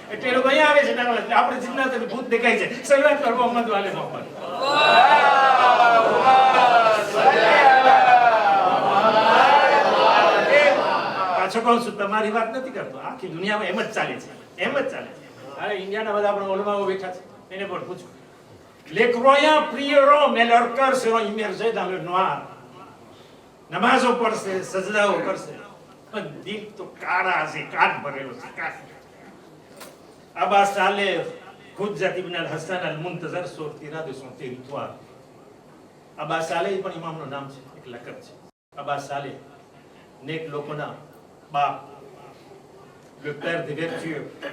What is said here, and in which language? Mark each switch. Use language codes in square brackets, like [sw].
[gu] એટલે એ લોકો અહીંયા આવે છે નમાઝ. આપણે જિન્નાત અને ભૂત દેખાય છે. સલાત પર મોહમ્મદ વાલે મોહમ્મદ. પાછો કહું છું, તમારી વાત નથી કરતો. આખી દુનિયામાં એમ જ ચાલે છે, એમ જ ચાલે છે. અરે ઇન્ડિયાના બધા આપણા ઓલમાઓ બેઠા છે, એને પણ પૂછો. [fr] Les croyants prieront, mais leurs cœurs seront immergés dans le noir. [gu] નમાઝો પડશે, સજદાઓ કરશે, પણ દિલ તો કાળા છે, કાટ ભરેલો છે, કાટ. અબા Saleh હુજ્જત ibn અલ-હસન અલ-મુન્તઝર સોર્તિરા [fr] de son territoire. [gu] અબા Saleh પણ ઇમામનું નામ છે, એક લકબ છે. અબા સાલેહ નેક લોકોના બાપ, [fr] le père des vertueux.